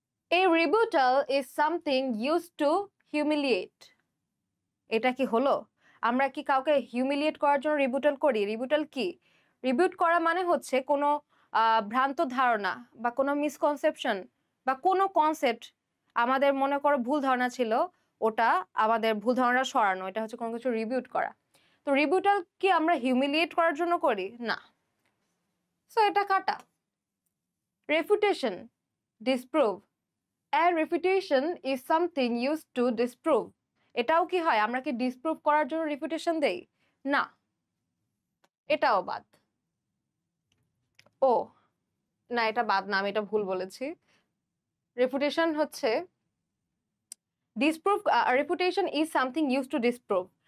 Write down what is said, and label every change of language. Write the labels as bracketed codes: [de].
[en] A rebuttal is something used to humiliate. [bn] এটা কি হলো? আমরা কি কাউকে হিউমিলিয়েট করার জন্য রিবুটাল করি? রিবুটাল কি? রিবিউট করা মানে হচ্ছে কোনো ভ্রান্ত ধারণা বা কোনো মিসকনসেপশন বা কোনো কনসেপ্ট আমাদের মনে করো ভুল ধারণা ছিল, ওটা আমাদের ভুল ধারণা সরানো, এটা হচ্ছে কোনো কিছু রিবিউট করা। তো রিবিউটাল কি আমরা হিউমিলিয়েট করার জন্য করি? না। সো এটা কাটা। রেফুটেশন, disprove. [en] A refutation is something used to disprove. [bn] এটাও কি হয়? আমরা কি ডিসপ্রুভ করার জন্য রিফিউটেশন দেই? না, এটাও বাদ। ও না, এটা বাদ না, আমি এটা ভুল বলেছি। রেফুটেশন হচ্ছে disprove, [en] Refutation is something use to disprove.